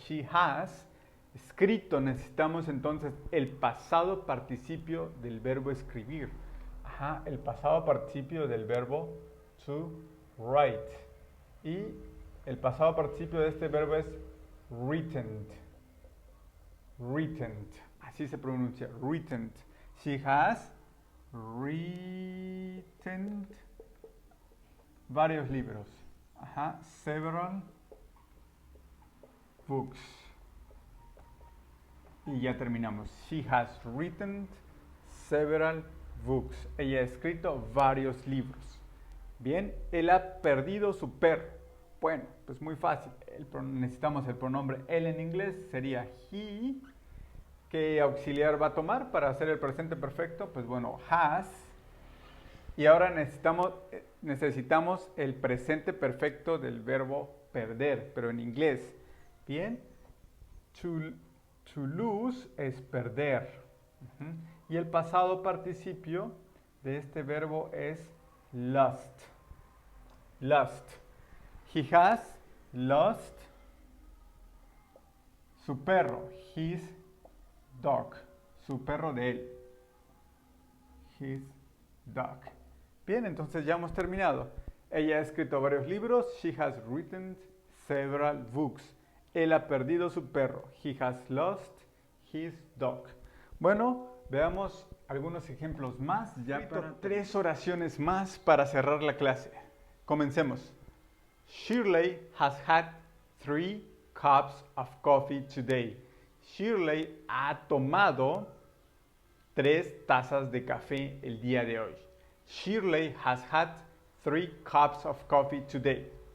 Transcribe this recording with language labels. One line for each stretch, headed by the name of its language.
English: She has
Spanish: escrito, necesitamos entonces el pasado participio del verbo escribir. El pasado participio del verbo to write. Y el pasado participio de este verbo es written. Written. Así se pronuncia, written.
English: She has written
Spanish: varios libros.
English: Several books.
Spanish: Y ya terminamos.
English: She has written several books.
Spanish: Ella ha escrito varios libros. Bien, él ha perdido su perro. Bueno, pues muy fácil. Necesitamos el pronombre él en inglés. Sería he. ¿Qué auxiliar va a tomar para hacer el presente perfecto? Pues bueno, has. Y ahora necesitamos el presente perfecto del verbo perder, pero en inglés. Bien, to lose es perder. Y el pasado participio de este verbo es lost.
English: Lost. He has lost
Spanish: su perro.
English: His dog.
Spanish: Su perro de él.
English: His dog.
Spanish: Bien, entonces ya hemos terminado. Ella ha escrito varios libros.
English: She has written several books.
Spanish: Él ha perdido su perro.
English: He has lost his dog.
Spanish: Bueno, veamos algunos ejemplos más. Ya para 3 oraciones más para cerrar la clase. Comencemos.
English: Shirley has had 3 cups of coffee today.
Spanish: Shirley ha tomado 3 tazas de café el día de hoy.
English: Shirley has had 3 cups of coffee today.